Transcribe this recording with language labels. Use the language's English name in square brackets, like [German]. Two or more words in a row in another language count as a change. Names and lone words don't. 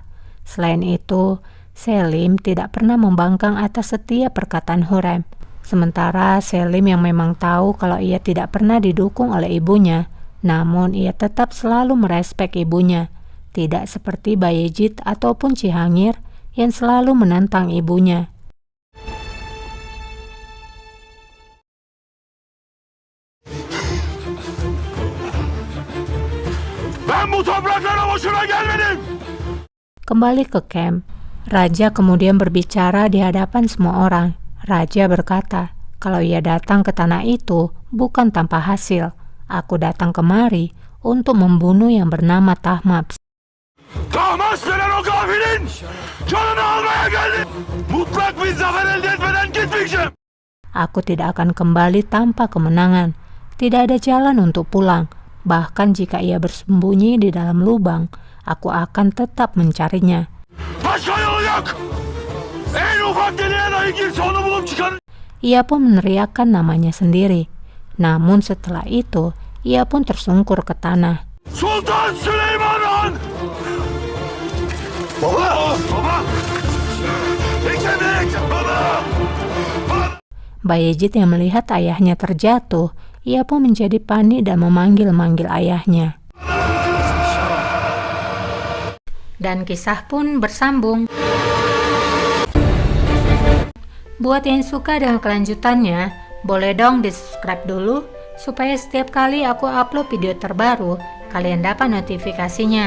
[Indonesian] Selain itu, Selim tidak pernah membangkang atas setiap perkataan Hurem. Sementara Selim yang memang tahu kalau ia tidak pernah didukung oleh ibunya, namun ia tetap selalu merespek ibunya. Tidak seperti Bayezid ataupun Cihangir yang selalu menentang ibunya. [Turkish] Ben bu topraklara boşuna gelmedim. [Indonesian] Kembali ke camp, Raja kemudian berbicara di hadapan semua orang. Raja berkata, kalau ia datang ke tanah itu bukan tanpa hasil. Aku datang kemari untuk membunuh yang bernama Tahmaps. [Turkish] Hamas denen o gafilin canını almaya geldim. Mutlak bir zafer elde etmeden gitmeyeceğim. [Indonesian] Aku tidak akan kembali tanpa kemenangan. Tidak ada jalan untuk pulang. Bahkan jika ia bersembunyi di dalam lubang, aku akan tetap mencarinya. [Turkish] Başka yolu yok. En ufak deliğe dahi girse onu bulup çıkarın. [Indonesian] Ia pun meneriakkan namanya sendiri. Namun setelah itu, ia pun tersungkur ke tanah. [Turkish] Sultan Süleyman Han! Baba! Baba! Bekle! Baba! [Indonesian] Bayezid yang melihat ayahnya terjatuh, ia pun menjadi panik dan memanggil-manggil ayahnya. Dan kisah pun bersambung. Buat yang suka dengan kelanjutannya, boleh dong di-subscribe dulu, supaya setiap kali aku upload video terbaru, kalian dapat notifikasinya.